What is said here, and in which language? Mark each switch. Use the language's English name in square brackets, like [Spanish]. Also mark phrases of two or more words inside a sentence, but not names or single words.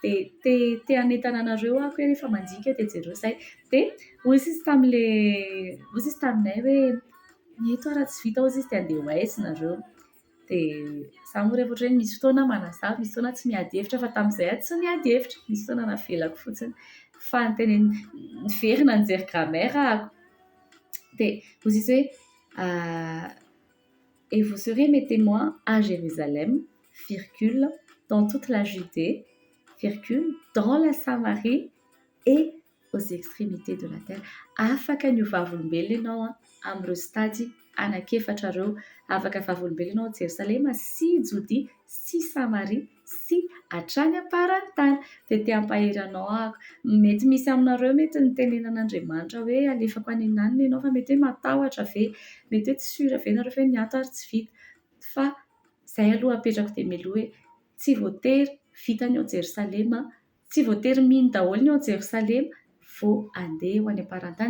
[Malagasy] te anentana anareo ako hoe rehefa manjika de jereo zay de ozy izy taminay hoe eto raha tsy vita ozy izy de andeha hoaisinareo de za moa rehefa ohatra hoe misy fotoana manazava misy fotoana tsy miady hevitra fa tamin'izay tsy miady hevitra misy fotoana navelako fotsiny fa nyteny niverina nijery grammaire ako de ozy izy hoe [French] et vous serez mes témoins à Jérusalem, virgule, dans toute la Judée, virgule, dans la Samarie et aux extrémités de la terre. [Malagasy] Afaka ny vavolombelona ianao amin'ireo stady anakefatra ireo, afaka vavolombelona ianao Jerosalema sy Jodia sy Samaria sy hatrany am-parantany de te hampahery anao ako. Mety misy aminareo mety nitenenan'Andriamanitra hoe alefako any an-naniny ianao fa mety hoe matahotra ve, mety hoe tsy sura ve nareo hoe ny ato ary tsy vita fa zay aloha apetrako de mialoha hoe tsy voatery vita ny ao Jerosalema, tsy voatery mino daholo ny ao Jerosalema vao andeha ho any am-parantany.